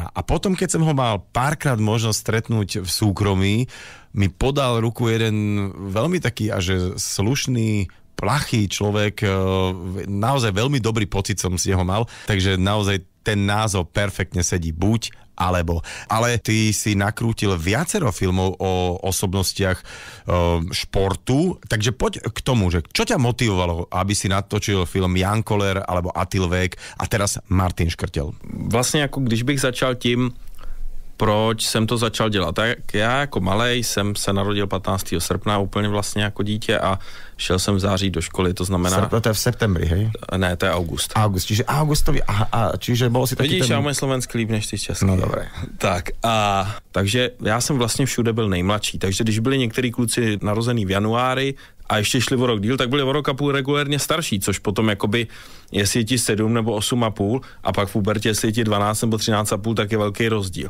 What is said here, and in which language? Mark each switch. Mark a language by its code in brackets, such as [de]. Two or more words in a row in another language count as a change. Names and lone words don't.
[sk] A potom, keď som ho mal párkrát možnosť stretnúť v súkromí, mi podal ruku jeden veľmi taký až slušný, plachý človek, naozaj veľmi dobrý pocit som z neho mal, takže naozaj ten názov perfektne sedí buď alebo. Ale ty si nakrútil viacero filmov o osobnostiach športu, takže poď k tomu, že čo ťa motivovalo, aby si natočil film Jan Koller alebo Attil Vég a teraz Martin Škrtel? [cs] Vlastně jako když bych začal tím, proč jsem to začal dělat. Tak já jako malej jsem se narodil 15. srpna úplně vlastně jako dítě a šel jsem v září do školy, to znamená... [sk] Srpna to je v septembri, hej? [cs] Ne, to je august. [sk] August, čiže augustový, čiže bolo si taky [cs] Vidíš, já můj slovenský líp než ty český. [sk] No dobré. [cs] Tak a takže já jsem vlastně všude byl nejmladší, takže když byli některý kluci narozený v januári a ještě šli o rok díl, tak byli o rok a půl regulérně starší, což potom jakoby, jestli je ti 7 nebo 8,5 a pak v pubertě, jestli je ti 12 nebo 13,5, tak je velký rozdíl.